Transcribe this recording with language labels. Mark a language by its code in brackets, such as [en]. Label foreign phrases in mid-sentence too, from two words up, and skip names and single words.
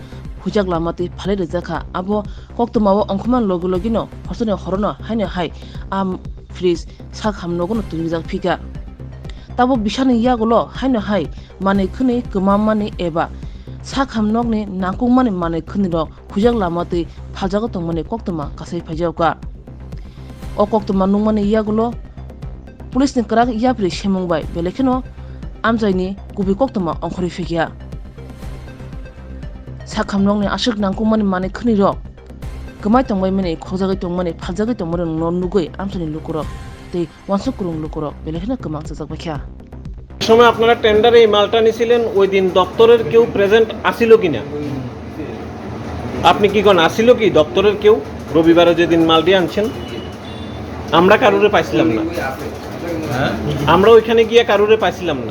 [trp] hujak lamati phalai rwjakha abo koktumao ongkhman logino horsone horono haino hai am fridge sakhamnogo no tungjak phika tabo bisani yagulo haino hai manui khwnui kwmamani eba sakhamnokni nangkukmani manui khwnui rok hujak lamati phaljago tongmani koktuma kasai phaijauka o koktuma nungmani yagulo police ni krak yapri semungbai belekhino amjaini kubi koktuma ongkhori phikya sakhamnokni asuk nangkukmani manui khwnui rok kmai tongbai mani khojagui tongmani phaljagui tongmani no nugui amsani lukurok tei wansukkurung lukurok belekhino kmang chajak bakha [bn] সময় আপনারা টেন্ডারে এই মালটা নিছিলেন ওই দিন দপ্তরের কেউ প্রেজেন্ট আসিল কিনা আপনি কি কোন আসিল কি দপ্তরের কেউ রবিবারে যেদিন মালটি আনছেন আমরা কারুরে পাইছিলাম না হ্যাঁ আমরা ওইখানে গিয়ে কারুরে পাইছিলাম না